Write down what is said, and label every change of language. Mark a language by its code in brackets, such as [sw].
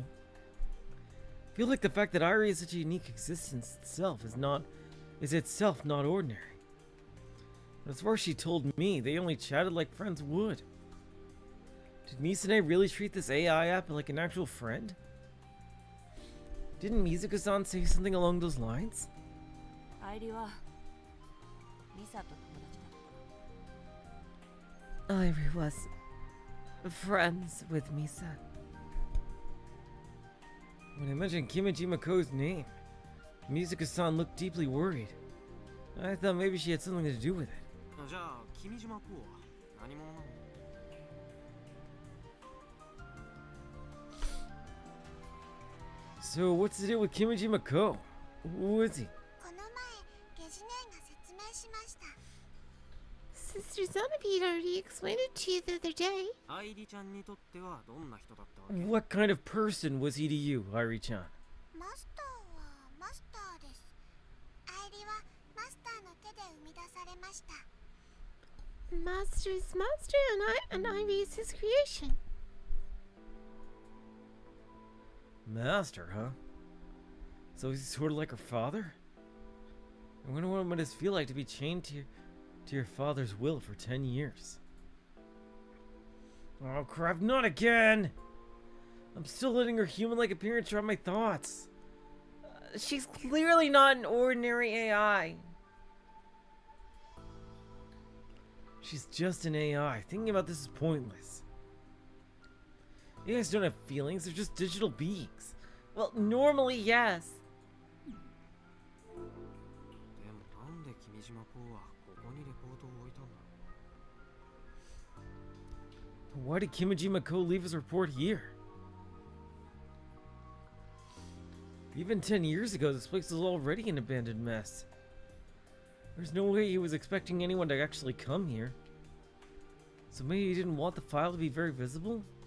[en] I feel like the fact that Airi is such a unique existence is itself not ordinary. But as far as she told me, they only chatted like friends would. Did Misane really treat this AI app like an actual friend? Didn't Mizuka-san say something along those lines? [ja] アイリはミサと友達だった [en] Airi was friends with Misa. When I mentioned Kimichi Mako's name, Mizuka-san looked deeply worried. I thought maybe she had something to do with it. [ja] じゃあ君島公は何者なの [en] So what's the deal with Kimichi Mako? Who is he? [ja] この前ゲジネが説明しました。 [en] Sister Zonapede already explained it to you the other day. [ja] アイリちゃんにとってはどんな人だったわけ？ [en] What kind of person was he to you, Airi-chan? [ja] マスターはマスターです。アイリはマスターの手で生み出されました。 [en] Master's master and Ivy's his creation. Master, huh? So he's sort of like her father? I wonder what it must feel like to be chained to your father's will for 10 years. Oh crap, not again! I'm still letting her human-like appearance drive my thoughts. She's clearly not an ordinary AI. She's just an AI. Thinking about this is pointless. AIs don't have feelings, they're just digital beings. Well, normally, yes. [ja] でもなんで君島公はここにレポートを置いたんだろう？ [en] Why did Kimijima Ko leave his report here? Even 10 years ago, this place was already an abandoned mess. There's no way he was expecting anyone to actually come here. So maybe he didn't want the file to be very visible?